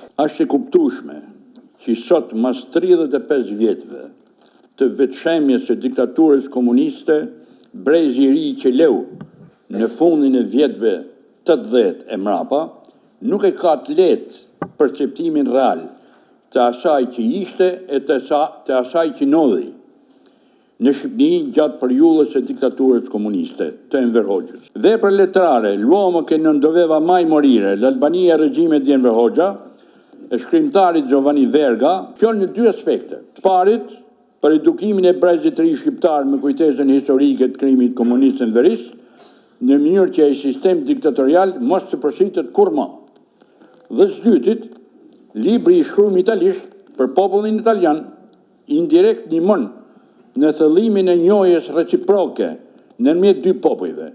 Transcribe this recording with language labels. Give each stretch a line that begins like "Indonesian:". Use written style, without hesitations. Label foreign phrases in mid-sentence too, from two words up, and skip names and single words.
Albanian: Është e kuptueshme që sot mas 35 vjetëve të vetëshemjes së diktaturës komuniste, brezi i ri që leu në fundin e vjetëve 80 e mrapa, nuk e ka të lehtë perceptimin real të asaj që ishte e të asaj që ndodhi në Shqipëri gjatë periudhës së diktaturës komuniste të Enver Hoxhës. Vepra letrare, l'uomo che non doveva mai morire, l'Albania e regjimit di Enver Hoxha, e shkrimtarit Giovanni Verga, kjo në dy aspekte. Së parit, për edukimin e brezit të ri shqiptar me kujtesën historike të krimit komunist enverist, në mënyrë që ai sistem diktatorial mos të përsëritet kurrë. Dhe së dytit, libri i shkruar italisht për popullin italian indirekt ndihmon në thëllimin e njohjes reciproke ndërmjet dy popujve.